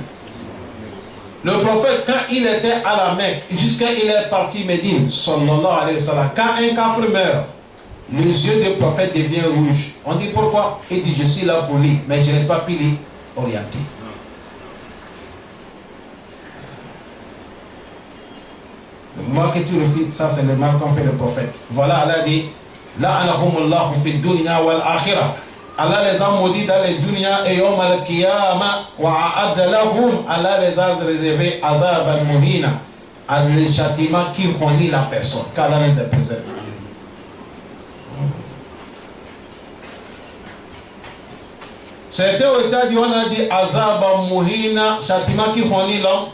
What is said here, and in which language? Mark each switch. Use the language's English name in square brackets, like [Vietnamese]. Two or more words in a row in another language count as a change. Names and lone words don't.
[French] Le prophète, quand il était à la Mecque, jusqu'à il est parti Médine, [Arabic] صلى الله عليه وسلم, [French] quand un kafir meurt, les yeux du prophète deviennent rouges. On dit pourquoi? Il dit je suis là pour lui, mais je n'ai pas pu lui orienter. Le mal que tu refuses, ça c'est le mal qu'ont fait le prophète. Voilà, Allah dit [Arabic] لعنهم الله في دنيا والآخرة. [French] Allah les a maudits dans les dunya et [Arabic] يوم القيامة وأعد لهم. [French] Allah les a réservé [Arabic] عذاب المهين, [French] le châtiment qui ruine la personne, car Allah les a préservés. Certains aussi dit, on a dit [Arabic] عذاب المهين, [French] châtiment qui ruine l'homme.